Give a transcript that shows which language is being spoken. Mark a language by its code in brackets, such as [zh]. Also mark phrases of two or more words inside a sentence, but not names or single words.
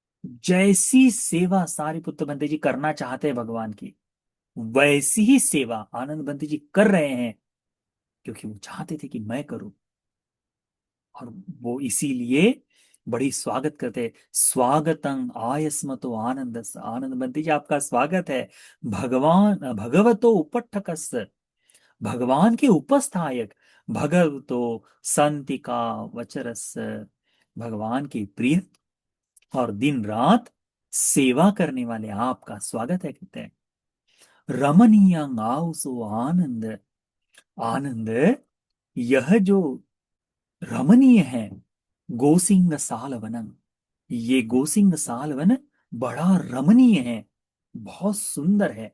[hi] जैसी सेवा सारिपुत्र बंते जी करना चाहते हैं भगवान की, वैसी ही सेवा आनंद बंते जी कर रहे हैं, क्योंकि वो चाहते थे कि मैं करूं। और वो इसीलिए बड़ी स्वागत करते हैं। [pi] स्वागतं आयस्मतो आनंद, [hi] आनंद बंती जी आपका स्वागत है। [pi] भगवान भगवतो उपट्ठकस्, [hi] भगवान के उपस्थायक, [pi] भगवतो संतिका वचरस, [hi] भगवान के प्रिय और दिन रात सेवा करने वाले आपका स्वागत है, कहते हैं। [pi] रमणीयं आउसो आनंद, [hi] आनंद यह जो रमणीय है, गोसिंग सालवनम, ये गोसिंग सालवन बड़ा रमणीय है, बहुत सुंदर है।